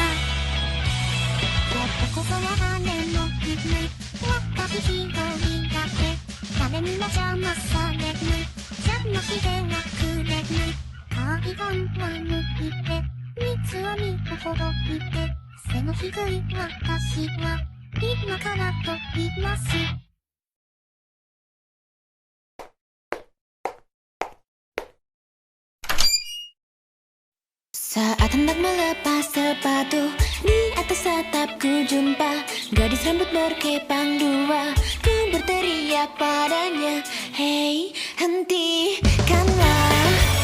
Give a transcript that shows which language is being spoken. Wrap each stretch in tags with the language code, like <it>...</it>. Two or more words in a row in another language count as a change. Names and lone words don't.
<ja>やっとここは羽のくない私一人だけ。誰にも邪魔されない邪魔してはくれない。カーディガンは脱いで三つ編みをほどいて背の低い私は今から飛びます。</ja> <id>Saat hendak melepas sepatu, di atas atap ku jumpa gadis rambut berkepang dua. Ku berteriak padanya, hei hentikanlah.</id>